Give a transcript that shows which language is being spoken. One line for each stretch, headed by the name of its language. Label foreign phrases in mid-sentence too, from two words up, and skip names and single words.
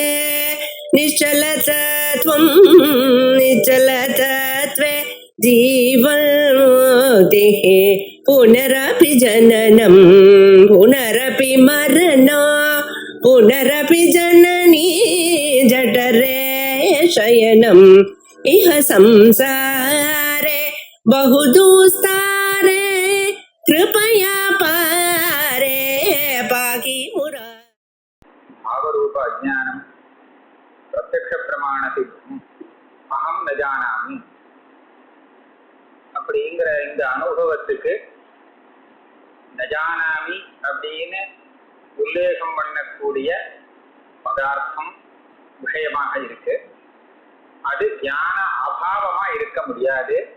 Sanskrit: निश्चलतत्वं निश्चलतत्वे जीवन्मुक्तिः पुनरपि जननं पुनरपि मरणं पुनरपि जननी जठरे शयनम् इह संसारे बहुदुस्तारे कृपया पारे पाहि मुरा भावरूप अज्ञानम् प्रत्यक्ष प्रमाण सिद्धम् अहं न जानामि
Tamil: அப்படிங்கிற இந்த அனுபவத்துக்கு
Sanskrit: न जानामि
Tamil: அப்படின்னு உல்லேகம் பண்ணக்கூடிய பதார்த்தம் விஷயமாக இருக்கு. அது ஞான அபாவமா இருக்க முடியாது.